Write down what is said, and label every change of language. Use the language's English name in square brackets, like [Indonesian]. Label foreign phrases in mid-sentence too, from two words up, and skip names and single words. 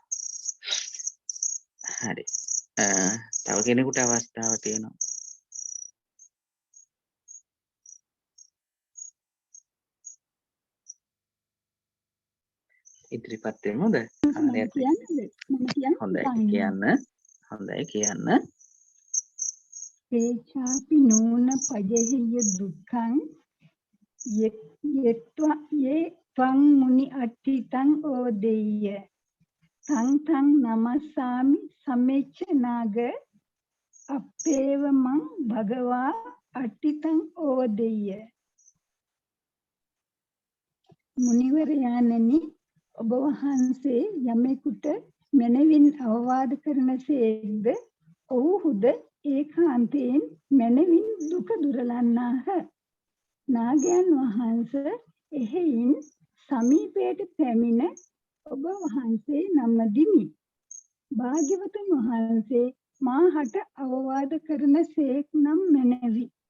[Sinhala] හරි තව කෙනෙකුට අවස්ථාව තියෙනවා ඉදිරිපත් වෙමුද හොඳයි කියන්න [Pali] ඒචාපි නූන පජෙහිය දුක්ඛං යේ ත්වං මුනි අට්ඨිතං ඕදෙය්‍ය තං නමස්සාමි සමෙච්ච නාග අපේව මං භගවා අට්ඨිතං ඕදෙය්‍ය [Sinhala] මුනිවරයාණෙනි ඔබ වහන්සේ යමෙකුට මැනවින් අවවාද කරන සේක්ද ඔව්හුද ඒකාන්තයෙන් මැනවින් දුක දුරලන්නාහ නාගයන් වහන්සේ එහෙයින් සමීපයට පැමිණ ඔබ වහන්සේ නමදිමි භාග්‍යවතුන් වහන්සේ මාහට අවවාද කරන සේක් නම් මැනවි